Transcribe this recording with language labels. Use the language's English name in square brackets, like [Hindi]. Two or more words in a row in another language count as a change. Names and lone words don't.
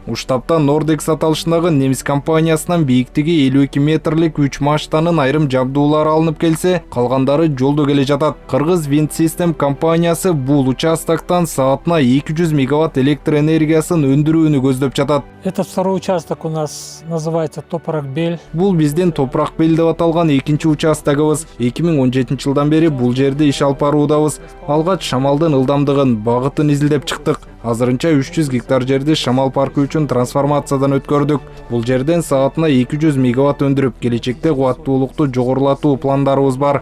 [Kyrgyz] Уштапта Nordex аталышындагы немис компаниясынан бийиктиги 52 метрлик 3 мачтанын айрым жабдуулары алынып келсе, калгандары жолдо келе жатат. Кыргыз Wind System компаниясы бул участоктон саатына 200 мегаватт электр энергиясын өндүрүүнү көздөп жатат. [Russian] Этот второй участок у нас называется Топурак Бел. [Kyrgyz] Бул биздин Топурак Бел деп аталган экинчи участогубуз. 2017 жылдан бери бул жерде иш алып баруудабыз. Алгач шамалдын ылдамдыгын, багытын изилдеп чыктык. Азырынча 300 гектар жерди шамал паркы үчүн трансформациядан өткөрдүк. Бул жерден саатына 200 мегаватт өндүрүп, келечекте кубаттуулукту жогорулатуу пландарыбыз бар.